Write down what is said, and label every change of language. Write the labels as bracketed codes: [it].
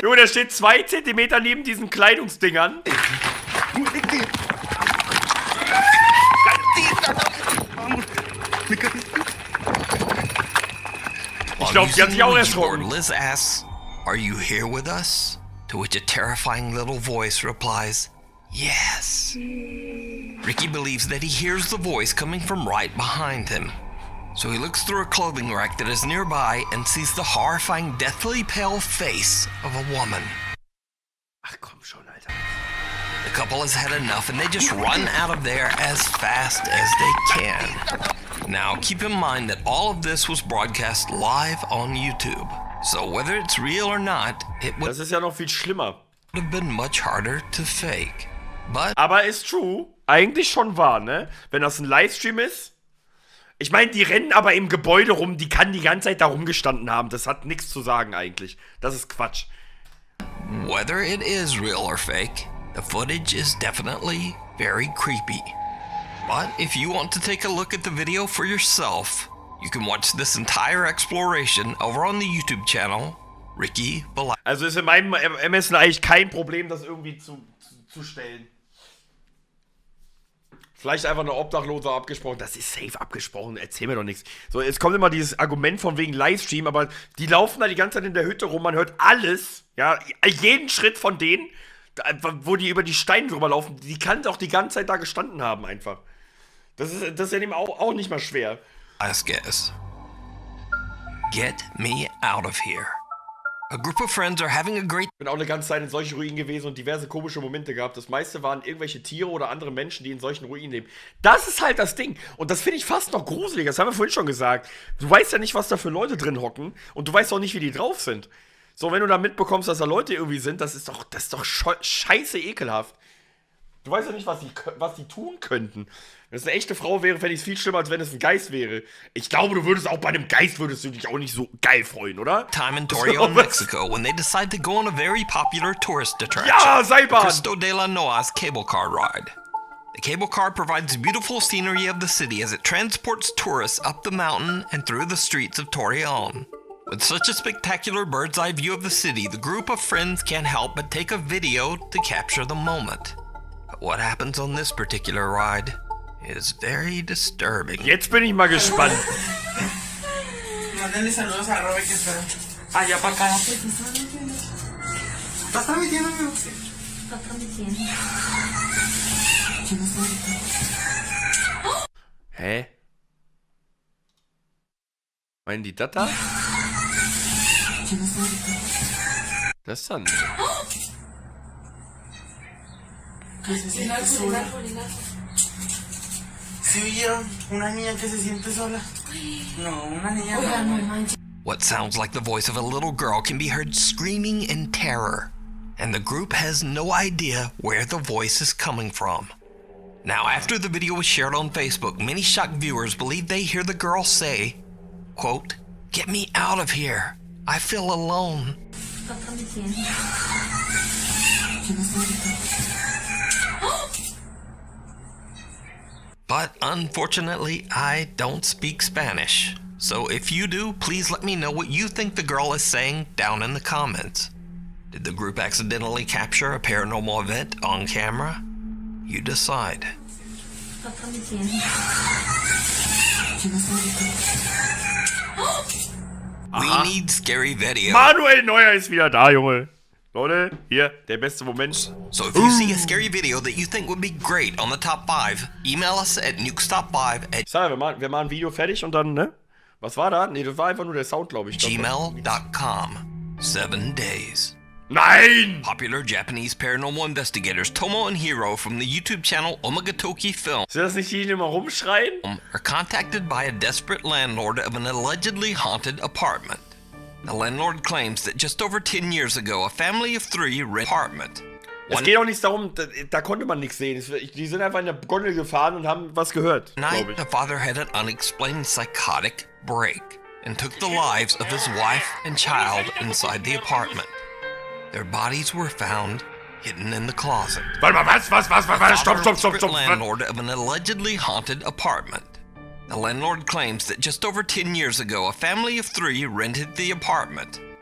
[de] Junge, der steht 2 Zentimeter neben diesen Kleidungsdingern. [es] ¡Muévete! [de] Ich glaube, sie hat sich auch erschrocken. [en] Liz asks, "Are you here with us?" To which a terrifying little voice replies, "Yes." Ricky believes that he hears the voice coming from right behind him. So he looks through a clothing rack that is nearby and sees the horrifying, deathly pale face of a woman. [de] Ach komm schon, Alter. [en] The couple has had enough and they just run out of there as fast as they can. Now, keep in mind that all of this was broadcast live on YouTube. So whether it's real or not, it would [de] Das ist ja noch viel schlimmer. [en] have been much harder to fake. But [de] Aber ist true. Eigentlich schon wahr, ne? Wenn das ein Livestream ist. Ich meine, die rennen aber im Gebäude rum. Die kann die ganze Zeit da rumgestanden haben. Das hat nichts zu sagen eigentlich. Das ist Quatsch. [en] whether it is real or fake, the footage is definitely very creepy. But if you want to take a look at the video for yourself, you can watch this entire exploration over on the YouTube channel, Ricky Velasquez. [de] Also ist in meinem Ermessen eigentlich kein Problem, das irgendwie zu stellen. Vielleicht einfach eine Obdachlose abgesprochen. Das ist safe abgesprochen. Erzähl mir doch nichts. So, jetzt kommt immer dieses Argument von wegen Livestream, aber die laufen da die ganze Zeit in der Hütte rum. Man hört alles. Ja, jeden Schritt von denen, wo die über die Steine drüber laufen. Die kann auch die ganze Zeit da gestanden haben einfach. Das ist ja dem auch nicht mal schwer. [en] Get me out of here. A group of friends are having a great [de] Ich bin auch eine ganze Zeit in solchen Ruinen gewesen und diverse komische Momente gehabt. Das meiste waren irgendwelche Tiere oder andere Menschen, die in solchen Ruinen leben. Das ist halt das Ding. Und das finde ich fast noch gruseliger. Das haben wir vorhin schon gesagt. Du weißt ja nicht, was da für Leute drin hocken. Und du weißt auch nicht, wie die drauf sind. So, wenn du da mitbekommst, dass da Leute irgendwie sind, das ist doch scheiße ekelhaft. Du weißt ja nicht, was die tun könnten. Wenn es eine echte Frau wäre, fände ich es viel schlimmer, als wenn es ein Geist wäre. Ich glaube, du würdest auch bei einem Geist dich auch nicht so geil freuen, oder? [en] time in Torreon, Mexico, when they decide to go on a very popular tourist attraction. [de] Ja, Seilbahn! [en] Cristo de la Noa's cable car ride. The cable car provides beautiful scenery of the city as it transports tourists up the mountain and through the streets of Torreon. With such a spectacular bird's eye view of the city, the group of friends can't help but take a video to capture the moment. But what happens on this particular ride is very disturbing. [de] Jetzt bin ich mal gespannt. [es] Mándenle saludos a Robert que está allá para acá. ¿Estás transmitiendo, amigo? Está transmitiendo. ¿Quién está ahorita? [de] Hä? Meinen die das da? [es] ¿Quién está ahorita? [de] Das dann. [es] Que se siente sola. ¿Sí oyeron? Una niña que se siente sola. No, una niña. Oiga, no manches. [en] What sounds like the voice of a little girl can be heard screaming in terror, and the group has no idea where the voice is coming from. Now, after the video was shared on Facebook, many shocked viewers believe they hear the girl say, quote, "Get me out of here. I feel alone." Está transmitiendo. ¿Quién está ahorita? But unfortunately, I don't speak Spanish. So if you do, please let me know what you think the girl is saying down in the comments. Did the group accidentally capture a paranormal event on camera? You decide. Está transmitiendo. ¿Quién está ahorita? We need scary video. [de] Manuel Neuer ist wieder da, Junge. Leute, hier, der beste Moment. [en] So if you see a scary video that you think would be great on the top 5, email us at nukestop5 at [de] Ich sag ja, wir machen ein Video fertig und dann, ne? Was war da? Nee, das war einfach nur der Sound, glaube ich. [en] gmail.com. 7 days. [de] Nein! [en] Popular Japanese paranormal investigators Tomo and Hiro from the YouTube channel Omagatoki Film [de] Sind das nicht die, die immer rumschreien? [en] are contacted by a desperate landlord of an allegedly haunted apartment. The landlord claims that just over 10 years ago, a family of 3 rented an apartment. [de] Es geht auch nicht darum, da konnte man nichts sehen. Die sind einfach in der Gondel gefahren und haben was gehört, [en] One night, [de] glaube ich. [en] the father had an unexplained psychotic break and took the lives of his wife and child inside the apartment. Their bodies were found hidden in the closet. [de] Warte mal, was? Stopp. [en] Landlord of an allegedly haunted apartment. The landlord claims that just over 10 years ago, a family of 3 rented the apartment.